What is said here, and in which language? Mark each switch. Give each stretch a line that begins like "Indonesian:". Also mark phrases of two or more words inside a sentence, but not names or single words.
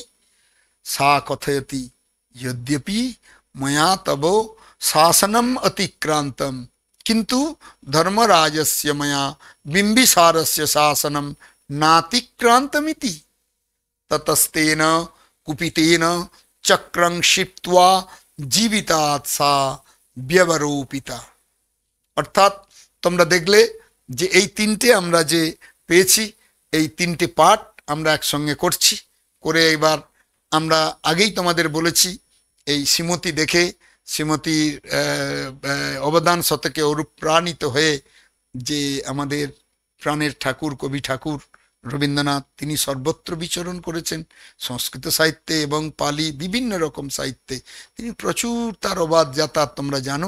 Sanskrit: सा कथयति यद्यपि मया तव शासनम् अतिक्रान्तं किन्तु धर्मराजस्य मया बिम्बिसारस्य शासनं नातिक्रान्तमिति। ततस्तेन कुपितेन चक्रं क्षिप्त्वा जीवितात् सा व्यवरोपिता।
Bangla: অর্থাৎ তোমরা দেখলে যে এই তিনটে আমরা যে পেয়েছি, এই তিনটে পাঠ আমরা একসঙ্গে করছি, করে এবার আমরা আগেই তোমাদের বলেছি এই শ্রীমতী দেখে, শ্রীমতীর অবদান শতকে অনুপ্রাণিত হয়ে যে আমাদের প্রাণের ঠাকুর কবি ঠাকুর রবীন্দ্রনাথ তিনি সর্বত্র বিচরণ করেছেন, সংস্কৃত সাহিত্যে এবং পালি বিভিন্ন রকম সাহিত্যে তিনি প্রচুর তার অবাধ যাতায়াত তোমরা জানো।